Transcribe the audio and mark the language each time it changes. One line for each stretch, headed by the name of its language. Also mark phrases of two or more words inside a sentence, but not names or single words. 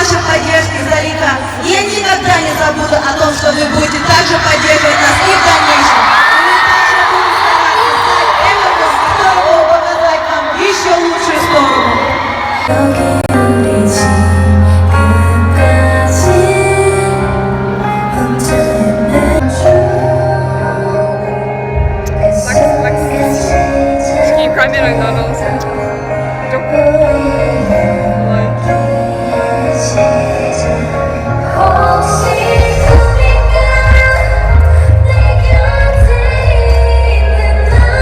Russian: поддержки издалека. И я никогда не забуду о том, что вы будете также поддерживать нас и в дальнейшем. И мы также будем стараться стать Everglow, который will показать нам еще лучшую сторону.
Korean: 여기 우리 지금까지 혼자
Russian: Такие камеры наносят.
Korean: 혹시 꿈인가 내 곁에 있는 너